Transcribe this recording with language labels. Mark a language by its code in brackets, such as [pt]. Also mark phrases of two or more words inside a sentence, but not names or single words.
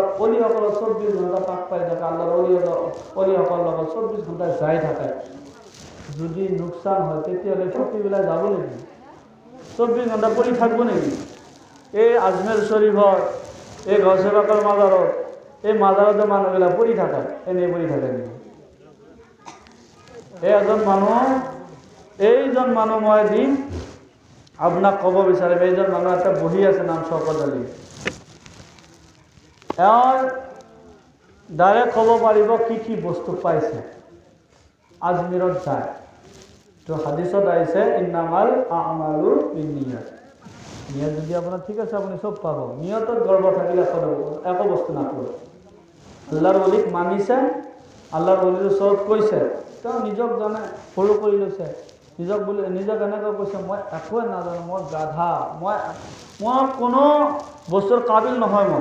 [as] অলিসকলৰ 24 ঘণ্টা পাক পাই থাকে আল্লাহৰ অলিসকলৰ লগত 24 ঘণ্টা যাই থাকে যদি লোকচান হয় তেতিয়াহ'লে ফকিৰবিলাক যাব নেকি 24 ঘণ্টা পৰি থাকিব নেকি এই আজমেৰ শৰীফৰ এই গছেবাকৰ মাজাৰত এই মাজাৰতে মানুহবিলাক পৰি থাকে এনেই পৰি থাকে নেকি এইজন মানুহ মই দিম আপোনাক ক'ব বিচাৰিম এইজন মানুহ এটা বহি আছে নাম শওকত আলী এওঁ ডাইৰেক্ট ক'ব পাৰিব কি বস্তু পাইছে আজমিৰত যায় তো হাদিছত আহিছে [ar] إنما الأعمال بالنيات [as] নিয়ত যদি আপোনাৰ ঠিক আছে আপুনি চব পাব নিয়তত গৰ্ব থাকিলে একো বস্তু নাপাব আল্লাহৰ অলিক মানিছে আল্লাহৰ অলিৰ ওচৰত কৈছে তেওঁ নিজক জানে সৰু কৰি লৈছে নিজক এনেকৈ কৈছে মই একোৱে নাজানো মই গাধা মই কোনো বস্তুৰ কাবিল নহয় মই